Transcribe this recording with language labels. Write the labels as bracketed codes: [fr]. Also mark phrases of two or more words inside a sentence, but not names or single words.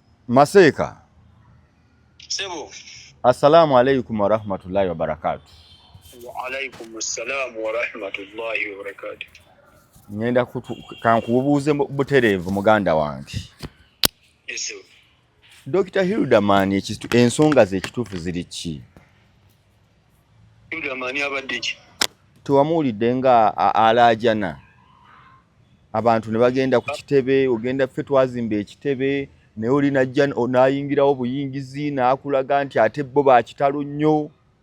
[lg] Maseka. Sebo. [ar] السلام عليكم ورحمة الله وبركاته. وعليكم السلام ورحمة الله وبركاته. [lg] Ngenda kankubuuze butereevu muganda wange. [en] Yes. [lg] Dr. Hildaman ensonga ze ekituufu ziri ki? Hildaman abadde ki? Tuwamuulidde nga alaajana. Abantu ne bagenda ku kitebe, ogenda ffe twazimba ekitebe, naye oli najja n'ayingirawo buyingizi n'akulaga nti ate bo bakitalo nnyo.